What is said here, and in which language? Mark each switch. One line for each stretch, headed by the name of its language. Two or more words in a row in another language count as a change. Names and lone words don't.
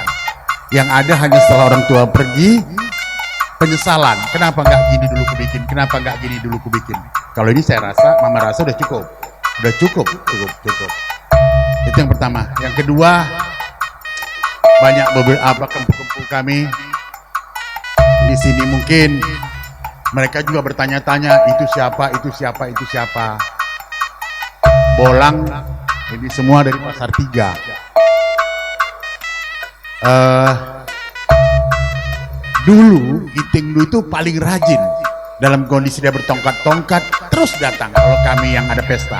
Indonesian: Yang ada hanya setelah orang tua pergi, penyesalan. Kenapa nggak gini dulu kubikin? Kenapa nggak gini dulu kubikin? Kalau ini saya rasa, mama rasa udah cukup. Udah cukup. Itu yang pertama. Yang kedua, banyak beberapa kempu-kempu kami di sini mungkin mereka juga bertanya-tanya itu siapa. Bolang ini semua dari Pasar 3. Dulu Giting dulu itu paling rajin dalam kondisi dia bertongkat-tongkat terus datang kalau kami yang ada pesta.